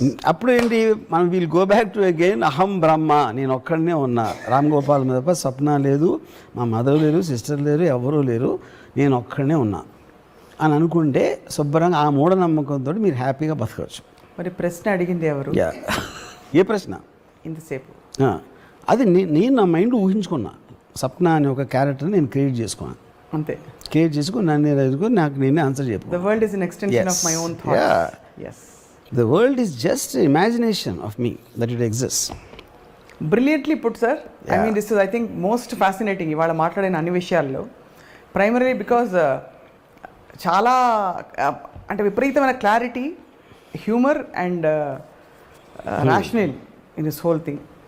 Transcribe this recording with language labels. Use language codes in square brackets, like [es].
[te] అప్పుడు ఏంటి, మనం [en] we'll go back to again [te] అహం బ్రహ్మ, నేను ఒక్కడనే ఉన్నా, రామ్ గోపాల్ మీద స్వప్న లేదు, మా మదర్ లేరు, సిస్టర్ లేరు, ఎవరూ లేరు, నేను ఒక్కడనే ఉన్నా అని అనుకుంటే శుభ్రంగా ఆ మూఢనమ్మకంతో మీరు హ్యాపీగా బతకవచ్చు. మరి ప్రశ్న అడిగింది ఎవరు? ఏ ప్రశ్న? ఇంతసేపు అది నేను నా మైండ్ ఊహించుకున్నా. సప్న అనే ఒక క్యారెక్టర్ని నేను క్రియేట్ చేసుకున్నాను, అంతే. క్రియేట్ చేసుకుని నన్ను ఎదుర్కొని నాకు నేనే ఆన్సర్ చెప్పాను. [en] The world is an extension of my own thoughts. Yes. The world is just imagination of me that it exists. Brilliantly put, sir. I mean, this is, I think, most fascinating. [te] ఇవాళ మాట్లాడిన అన్ని విషయాల్లో primary because చాలా అంటే విపరీతమైన clarity, [en] Humour and rational in this whole thing.